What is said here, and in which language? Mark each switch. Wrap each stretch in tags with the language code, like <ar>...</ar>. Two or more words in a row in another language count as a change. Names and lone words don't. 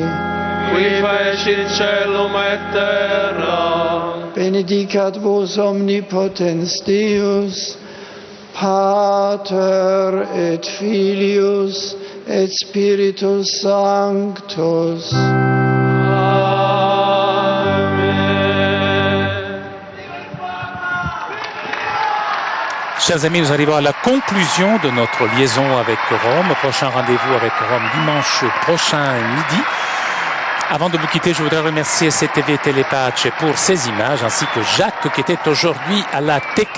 <la>qui fecit celum et terra. Benedicat vos omnipotens Deus, Pater et Filius et Spiritus Sanctus.</la> <fr>Chers amis, nous arrivons à la conclusion de notre liaison avec Rome. Prochain rendez-vous avec Rome dimanche prochain midi. Avant de vous quitter, je voudrais remercier CTV Telepace pour ces images, ainsi que Jacques qui était aujourd'hui à la technique.</fr>